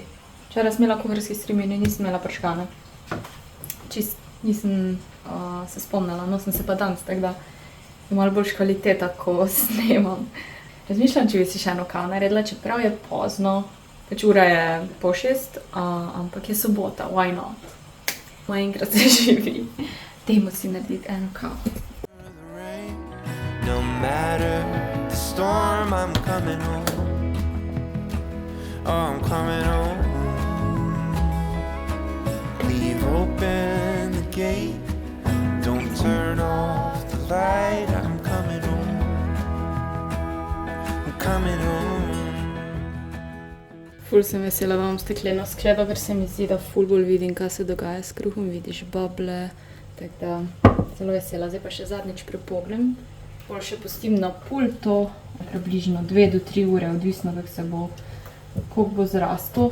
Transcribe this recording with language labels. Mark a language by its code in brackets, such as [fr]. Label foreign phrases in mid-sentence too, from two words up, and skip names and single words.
[sl] Včeraj sem imela kuharski streamer in nisem imela prškane. Čist nisem se spomnila, no sem se pa danes, tako da je malo boljša kvaliteta, ko snemam. Razmišljam, če bi si še eno kavo naredila, čeprav je pozno, pač ura je 5:30, ampak je sobota, [en] why not? [sl] Enkrat se živi. Dajmo si narediti eno kavo. [en] No matter the storm, I'm coming home. Oh, I'm coming home. Leave open the gate. Don't turn off the light. I'm coming home. I'm coming home. [sl] Ful sem vesela, da imam stekleno skledo, ker se mi zdi, da ful bolj vidim, kaj se dogaja s kruhom. Vidiš bable, tako da zelo vesela. Zdaj pa še zadnjič prepognem. Pol še pustim na pultu, približno 2 do 3 ure, odvisno, koliko bo zrastel.